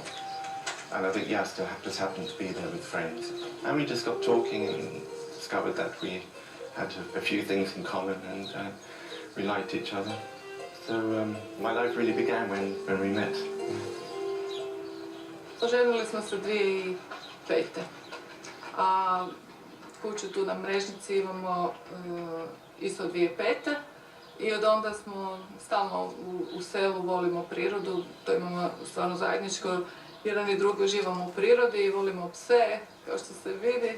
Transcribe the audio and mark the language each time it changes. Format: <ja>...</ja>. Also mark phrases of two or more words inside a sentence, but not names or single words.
<en>And I think Jasta just happened to be there with friends. And we just got talking and discovered that we had a few things in common, and we liked each other. So my life really began when we met.</en> <hr>Oženili smo se 2005. A kuću tu na Mrežnici imamo isto 2005. I od onda smo stalno u selu, volimo prirodu, to imamo stvarno zajedničko. Jedan i drugi uživamo u prirodi i volimo pse, kao što se vidi.</hr>